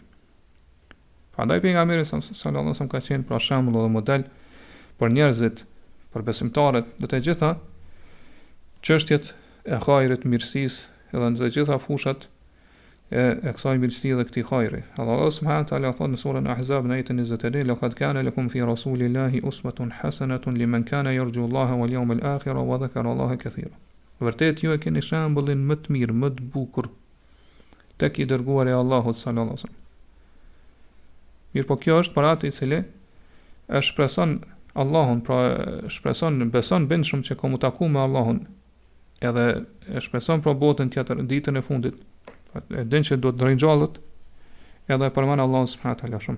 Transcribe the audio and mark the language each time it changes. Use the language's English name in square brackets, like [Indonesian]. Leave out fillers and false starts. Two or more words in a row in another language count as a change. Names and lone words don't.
[Albanian] Prandaj pejgamberi [Arabic] صلى الله عليه وسلم [Albanian] ka qenë pra shembull dhe model për njerëzit, për besimtarët, dhe të gjitha çështjet e hajrit, mirësisë edhe në të gjitha fushat e kësaj mirësie dhe këtij hajri. Allah [Arabic] سبحانه وتعالى [Albanian] thot në surën Ahzab në ajetin 21: [Arabic] "لقد كان لكم في رسول الله أسوة حسنة لمن كان يرجو الله واليوم الآخر وذكر الله كثيرا." [Albanian] Vërtet ju e keni shembullin më të mirë, më të bukur tek i dërguari i Allahut [Arabic] صلى الله عليه وسلم. [Albanian] Mirë, po kjo është për atë i cili e shpreson Allahun, pra shpreson, beson bindshëm që ka mu taku me Allahun, edhe e shpreson pra botën tjetër, ditën e fundit, e din që do të ringjallët, edhe e përmend Allahun [Arabic] سبحانه وتعالى [Albanian] shumë.